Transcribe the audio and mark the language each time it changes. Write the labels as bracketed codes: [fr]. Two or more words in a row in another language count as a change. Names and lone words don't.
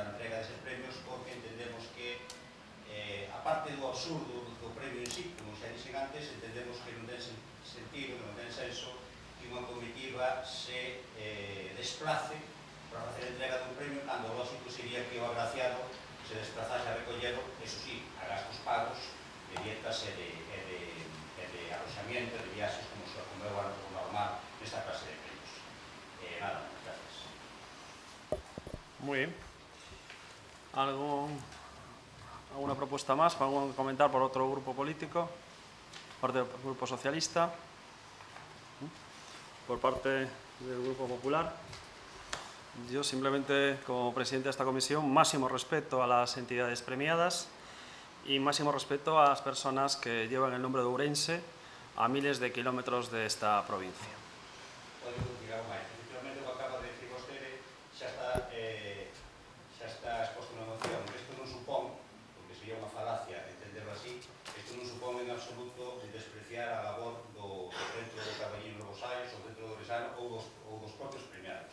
[gl] a entrega deses premios, porque entendemos que, aparte do absurdo do premio en sí, como xa dixen antes, entendemos que non ten sentido, non ten senso que unha comitiva se desplace para facer entrega dun premio, cando lógico sería que o agraciado se desplazase a recollelo, eso sí, a gastos pagos de dietas e de aloxamiento, de viaxes, como é o normal nesta clase de premios. [es] Nada, gracias. Muy bien. ¿Alguna propuesta más para comentar por otro grupo político? Parte del Grupo Socialista. Por parte del Grupo Popular. Yo simplemente, como presidente de esta comisión, máximo respeto a las entidades premiadas y máximo respeto a las personas que llevan el nombre de Ourense a miles de kilómetros de esta provincia. [gl] Efectivamente, o que acaba de decir vostede xa está exposto na moción. Isto non supón, porque sería unha falacia entenderlo así, isto non supón en absoluto despreciar a labor do Centro de Caballín Bos Aires, o Centro de Ouresano ou dos propios premiados.